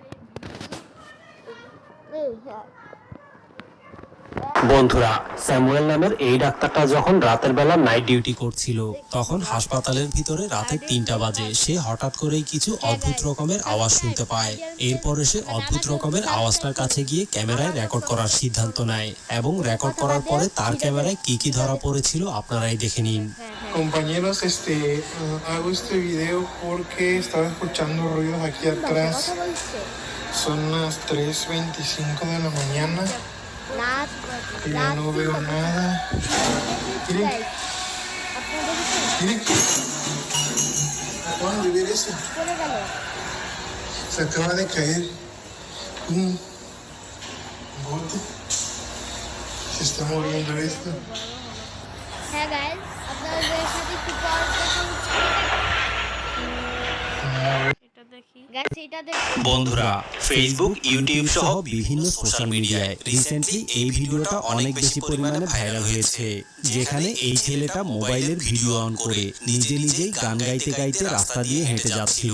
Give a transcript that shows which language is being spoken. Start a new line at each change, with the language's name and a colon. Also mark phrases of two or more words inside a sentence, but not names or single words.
Bangla: বন্ধুরা, স্যামুয়েল নামের এই ডাক্তারটা যখন রাতের বেলা
English: night duty
Bangla: করছিল, তখন হাসপাতালের ভিতরে রাতে 3টা বাজে সে হঠাৎ করেই কিছু অদ্ভুত রকমের আওয়াজ শুনতে পায়। এরপরে সে অদ্ভুত রকমের আওয়াজটার কাছে গিয়ে ক্যামেরায় রেকর্ড করার সিদ্ধান্ত নেয় এবং রেকর্ড করার পরে তার ক্যামেরায় কি ধরা পড়েছিল আপনারাই দেখে নিন।
Spanish: Compañeros, hago este video porque estaba escuchando ruidos aquí atrás. Son las 3:25 de la mañana y yo no veo nada. Miren, miren. Acaban de ver eso. Se acaba de caer un bote. Se está moviendo esto.
Bangla: হ্যাঁ গাইস আপনাদের সাথে একটু পর বন্ধুরা, ফেসবুক, ইউটিউব সহ বিভিন্ন
English: social media
Bangla: রিসেন্টলি এই ভিডিওটা অনেক বেশি পরিমাণে ভাইরাল হয়েছে, যেখানে এই ছেলেটা মোবাইলের
English: video on
Bangla: করে নিজেই গান গাইতে গাইতে রাস্তা দিয়ে হেঁটে যাচ্ছিল।